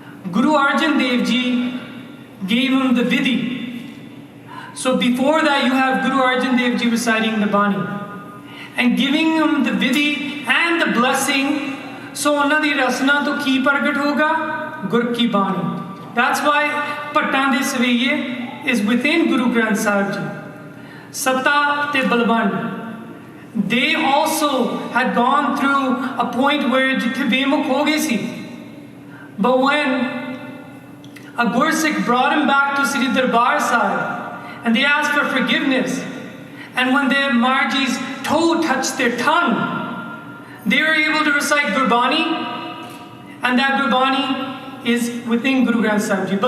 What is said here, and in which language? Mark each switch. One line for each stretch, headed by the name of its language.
English: Guru Arjan Dev Ji gave him the Vidhi. So before that you have Guru Arjan Dev Ji reciting the Bani and giving him the Vidhi and the blessing.
Punjabi: So ਉਹਨਾਂ ਦੀ ਰਸਨਾ ਤੋਂ ਕੀ ਪ੍ਰਗਟ ਹੋਗਾ ਗੁਰ ਕੀ ਬਾਣੀ।
English: That's why ਭੱਟਾਂ ਦੇ ਸਵਈਏ is within Guru Granth Sahib Ji. Satta te Balban, they also had gone through a point where
Punjabi: ਜਿੱਥੇ ਬੇਮੁਖ ਹੋ ਗਏ ਸੀ।
English: But when a Gursikh brought him back to Sri Darbar Sahib and they asked for forgiveness, and when their Marji's toe touched their tongue, they were able to recite Gurbani, and that Gurbani is within Guru Granth Sahib Ji.